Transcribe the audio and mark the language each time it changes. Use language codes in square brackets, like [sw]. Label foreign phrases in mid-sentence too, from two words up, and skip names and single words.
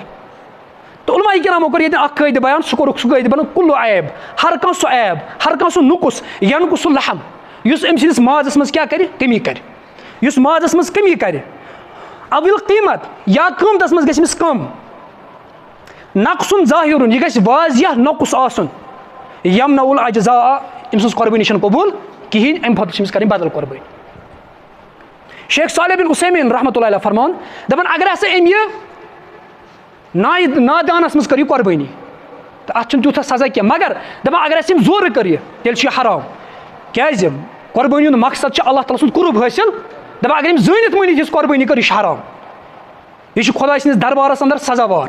[ks] تہٕ علماء کرامو کوٚر ییٚتٮ۪ن اکھ قٲیدٕ بیان سُہ کوٚرُکھ سُہ قٲیدٕ بنان [ar] کُلو عیب [ks] ہر کانٛہہ سُہ عیب ہر کانٛہہ سُہ نُقُص ینقُص سُہ لحم یُس أمۍ سٕنٛدِس مازس منٛز کیٛاہ کرِ کمی کرِ یُس مازس منٛز کمی کرِ اول قیٖمت یا قۭمتس منٛز گژھِ أمِس کم نقصُن ظٲہِرُن یہِ گژھِ واضح نۄقُص آسُن [ar] یمنع العجزاء [ks] أمۍ سٕنٛز قۄربٲنی چھنہٕ قبوٗل کِہیٖنۍ اَمہِ کھۄتہٕ چھِ أمِس کَرٕنۍ بدل قۄربٲنی. شیخ صالح بن عثیمین [ar] رحمۃ اللہ علیہ [ks] فرمان دَپان اگر ہسا أمۍ یہِ نادانَس منٛز کٔر یہِ قۄربٲنی تہٕ اَتھ چھُنہٕ تیوٗتاہ سزا کینٛہہ, مگر دَپان اگر اَسہِ أمۍ زورٕ کٔر یہِ تیٚلہِ چھُ یہِ حرام. کیٛازِ قۄربٲنی ہُنٛد مقصد چھُ اللہ تعالیٰ سُنٛد قُرب حٲصِل. دَپان اگر أمۍ زٲنِتھ مٲنِتھ یُس قۄربٲنی کٔر یہِ چھُ حرام, یہِ چھُ خۄداے سٕنٛدِس دربارَس اندر سزاوار.